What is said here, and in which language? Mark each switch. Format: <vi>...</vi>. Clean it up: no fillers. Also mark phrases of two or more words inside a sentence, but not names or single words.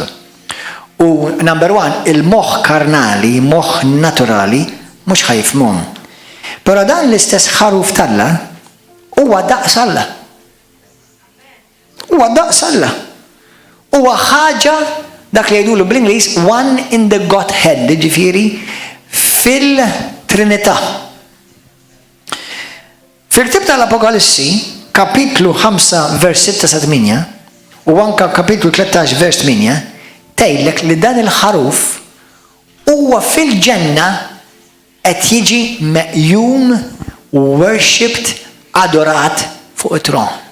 <mt>U number 1, il-moħħ karnali, moħħ naturali, mhux ħajfhmuhom. Però dan l-istess ħaruf talla huwa daqs Alla. Huwa daqs Alla. Huwa ħaġa dak li jgħidulu bl-Ingliż</mt> <en>one in the Godhead,</en> <mt>ġifieri fil-Trinità. Fil-ktieb tal-Apokalissi, kapitlu 5 vers 6 sa 8 u anka kapitlu 13 vers 8 tgħidlek li dan il-ħaruf huwa fil-ġenna qed jiġi meqjum, worshipped, adorat fuq it-tron.</mt>